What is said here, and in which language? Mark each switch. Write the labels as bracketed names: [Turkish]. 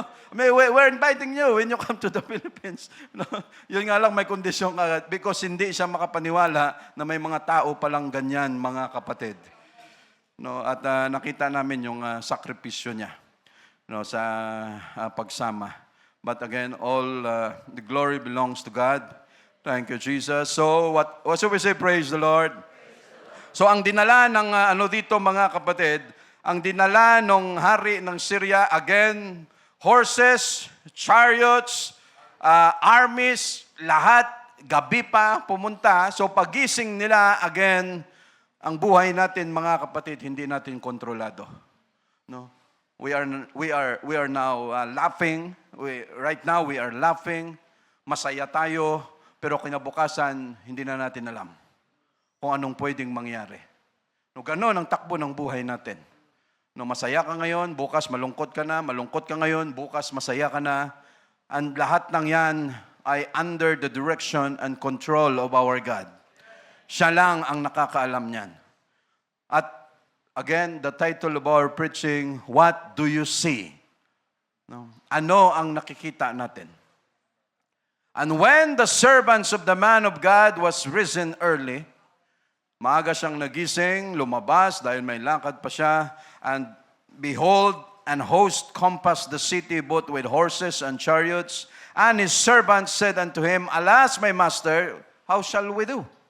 [English] We're inviting you when you come to the Philippines. [Filipino] Yun nga lang, may kondisyon agad because hindi siya makapaniwala na may mga tao palang ganyan, mga kapatid. At nakita namin yung sakripisyo niya sa pagsama. [English] But again, all the glory belongs to God. Thank you, Jesus. So, what should we say? Praise the Lord. [Filipino] So, ang dinala ng dito, mga kapatid, ang dinala ng hari ng Syria, again, horses, chariots, armies, lahat, gabi pa pumunta. So pagising nila, again, ang buhay natin, mga kapatid, hindi natin kontrolado. [English] We are now laughing. Right now, we are laughing. [Filipino] Masaya tayo, pero kinabukasan, hindi na natin alam kung anong pwedeng mangyari. Ganon ang takbo ng buhay natin. Masaya ka ngayon, bukas malungkot ka ngayon, bukas masaya ka na. [English] And [Filipino] lahat ng yan ay [English] under the direction and control of our God. [Filipino] Siya lang ang nakakaalam niyan. [English] At again, the title of our preaching, What Do You See? [Filipino] Ano ang nakikita natin? [English] And when the servants of the man of God was risen early, [Filipino] maaga siyang nagising, lumabas dahil may lakad pa siya, [English] and behold, an host compassed the city both with horses and chariots, and his servants said unto him, Alas, my master, how shall we do?